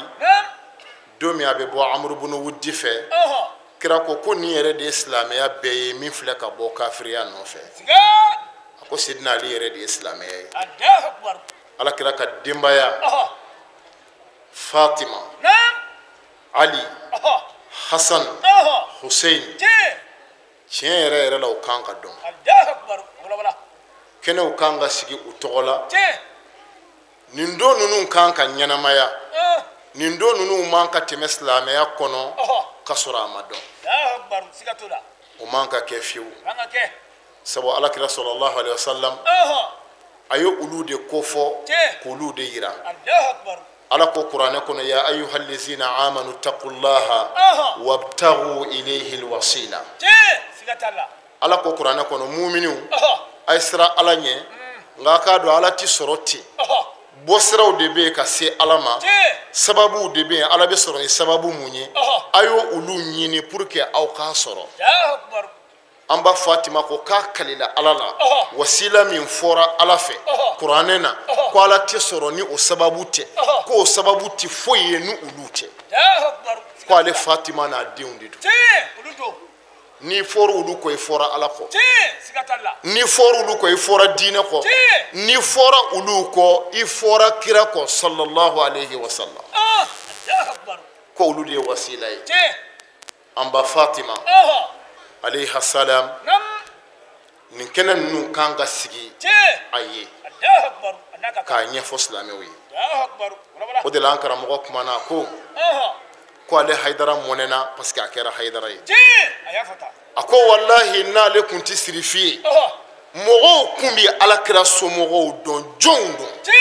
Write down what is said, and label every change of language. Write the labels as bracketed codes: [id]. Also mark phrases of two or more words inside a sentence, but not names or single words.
[bm] don min a bɛ bɔ Amru bun Wuddi fɛ kira ko nin yɛrɛ de ye silamɛya bɛɛ ye min filɛ ka bɔ kafiriya nɔfɛ a ko Seydina Ali yɛrɛ de ye silamɛya ye ala kira ka denbaya Fatima Ali Hasan Hussein tiɲɛ yɛrɛ yɛrɛ la u kan ka dɔn kɛnɛw kan ka sigi u tɔgɔ la nin don ninnu kan ka ɲɛnamaya nin don ninnu man ka tɛmɛ silamɛya kɔnɔ ka sɔrɔ a ma dɔn o man ka kɛ fiyewu sabu alakira [ar] صلى الله عليه وسلم [bm] a ye olu de kofɔ k'olu de yira ala ko kuranɛ kɔnɔ [ar] يا أيها الذين آمنوا اتقوا الله وابتغوا إليه الوسيلة [bm] ala ko kuranɛ kɔnɔ mu'miniw ay sira ala ɲɛ nka ka do ala ti sɔrɔ ten bɔ siraw de bɛ ka se ala ma sababu de bɛ ala bɛ sɔrɔ ni sababu mun ye ayo olu ɲini [fr] pour que [bm] aw ka sɔrɔ an ba Fatima ko k'a kalila ala la wasila min fɔra ala fɛ kuranɛ na ko ala tɛ sɔrɔ ni o sababu tɛ ko o sababu tɛ foyi ye ni olu tɛ ko ale Fatima n'a denw de don ni fɔra olu kɔ i fɔra ala kɔ ni fɔra olu kɔ i fɔra diinɛ kɔ ni fɔra olu kɔ i fɔra kira kɔ [ar] صلى الله عليه وسلم [bm] ko olu de ye wasila ye an ba Fatima [ar] عليها السلام [bm] nin kɛnɛ ninnu kan ka sigi a ye k'a ɲɛfɔ silamɛw ye o de la an karamɔgɔ kumana ko ale Haidara mɔnɛna [fr] parce que [bm] a kɛra Haidara ye a ko wallahi n'ale kun tɛ sirifi ye mɔgɔw kun bɛ alakira somɔgɔw dɔn jɔnw dɔn